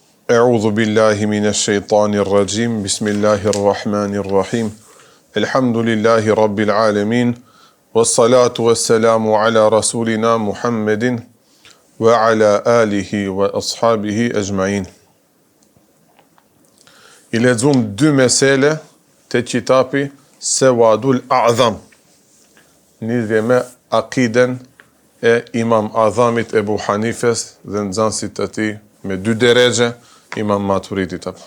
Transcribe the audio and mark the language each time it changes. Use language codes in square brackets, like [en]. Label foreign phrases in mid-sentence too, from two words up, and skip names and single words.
[ar] أعوذ بالله من الشيطان الرجيم. بسم الله الرحمن الرحيم. الحمد لله رب العالمين. والصلاة والسلام على رسولنا محمد وعلى آله وأصحابه أجمعين. [sq] I lexojm dy mesele te kitabi Sawadul A'zam. Lidhje me akiden e Imam Azamit Ebu Hanifes dhe nxënësit të tij me dy derexhe, Imam Maturitit apo.